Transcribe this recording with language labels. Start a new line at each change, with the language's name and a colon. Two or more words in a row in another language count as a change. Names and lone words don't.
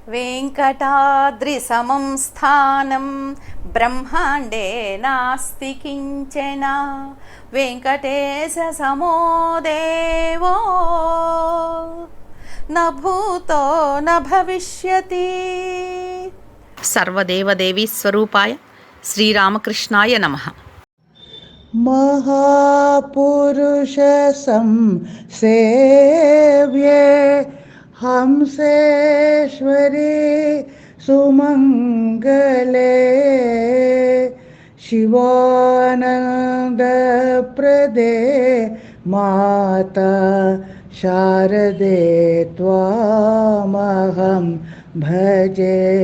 Sanskrit: వెంకటాద్రిసమం స్థానం బ్రహ్మాండే నాస్తి కించన వెంకటేశసమో దేవో న భూతో న భవిష్యతి. సర్వదేవదేవీ స్వరూపాయ శ్రీరామకృష్ణాయ నమః. महापुरुष संसेव्ये हंसेश्वरी सुमंगले शिवानंदप्रदे माता शारदे त्वामहं भजे.